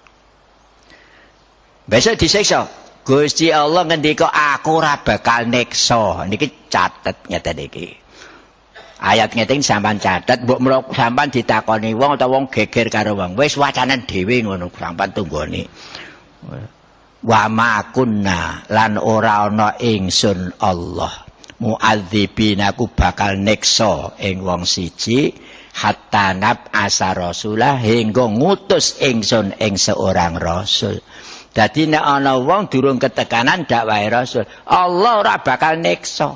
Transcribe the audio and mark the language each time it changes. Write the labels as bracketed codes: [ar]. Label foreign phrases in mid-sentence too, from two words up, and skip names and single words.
[jv] Besok disiksa. Gusti Allah ngendika aku ora bakal neksa. Niki catet ngeten iki. Ayat ngeten sampean catet, mbok menawa sampean ditakoni wong utawa wong geger karo wong, wis wacanan dhewe ngono sampean tunggoni. [ar] Wa ma kunna [jv] lan ora ana ingsun Allah mu'adzibina aku bakal neksa ing wong siji [ar] hatta nab asa rasulah [jv] hingga ngutus ingsun ing seorang rasul. Dadi nek ana wong durung ketekanan dakwahe Rasul, Allah ora bakal neksa.